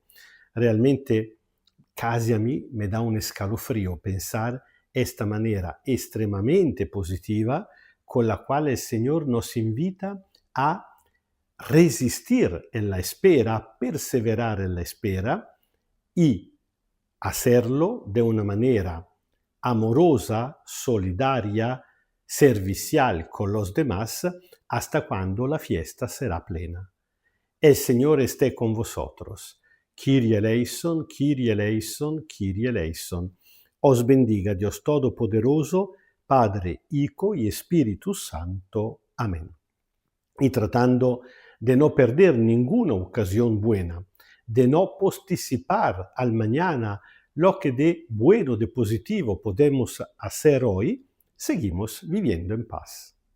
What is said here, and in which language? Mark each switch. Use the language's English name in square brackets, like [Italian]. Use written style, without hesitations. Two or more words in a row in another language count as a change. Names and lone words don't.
[Spanish] Realmente, casi a mí me da un escalofrío pensar esta manera estremamente positiva con la cual el Señor nos invita a resistir en la espera, a perseverar en la espera y hacerlo de una manera amorosa, solidaria, servicial con los demás, hasta cuando la fiesta será plena. El Señor esté con vosotros. [Greek] Κύριε ελέησον, Κύριε ελέησον, Κύριε ελέησον. [Spanish] Os bendiga Dios Todopoderoso, Padre, Hijo y Espíritu Santo. Amén. Y tratando de no perder ninguna ocasión buena, de no posticipar al mañana lo que de bueno, de positivo podemos hacer hoy, seguimos viviendo en paz.